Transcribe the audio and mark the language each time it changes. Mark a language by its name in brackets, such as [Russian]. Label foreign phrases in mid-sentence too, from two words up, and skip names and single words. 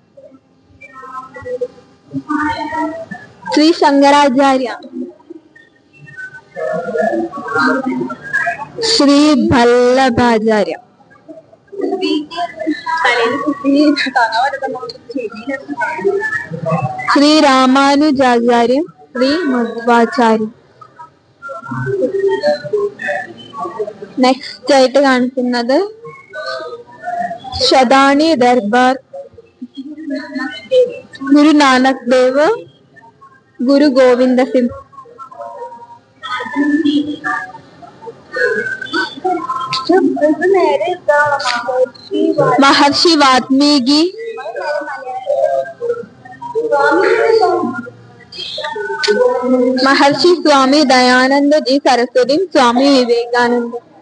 [Hindi] श्री शंकराचार्य, श्री वल्लभाचार्य, श्री रामानुजाचार्य, श्री मध्वाचार्य. [Malayalam] നെക്സ്റ്റ് ആയിട്ട് കാണിക്കുന്നത് ശതാനി ദർബാർ, ഗുരു നാനക് ദേവ്, ഗുരു ഗോവിന്ദ സിംഗ്, [Hindi] महर्षि वाल्मीकि, महर्षि स्वामी दयानंद जी सरस्वती, स्वामी विवेकानंद,